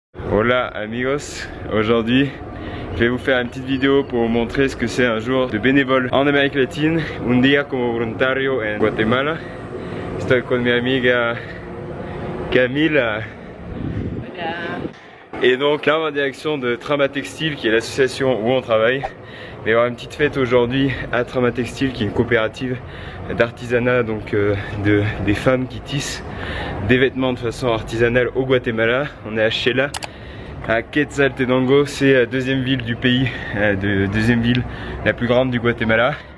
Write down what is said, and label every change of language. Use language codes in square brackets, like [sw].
[es] Hola amigos, [fr] aujourd'hui je vais vous faire une petite vidéo pour vous montrer ce que c'est un jour de bénévole en Amérique latine. [es] Un día como voluntario en Guatemala. Estoy con mi amiga Camila. Hola. [fr] Et donc là on va en direction de Trama Textile qui est l'association où on travaille. Il va y avoir une petite fête aujourd'hui à Trama Textile qui est une coopérative d'artisanat, donc des femmes qui tissent des vêtements de façon artisanale au Guatemala. On est à Xela, à Quetzaltenango, c'est la deuxième ville du pays, deuxième ville la plus grande du Guatemala.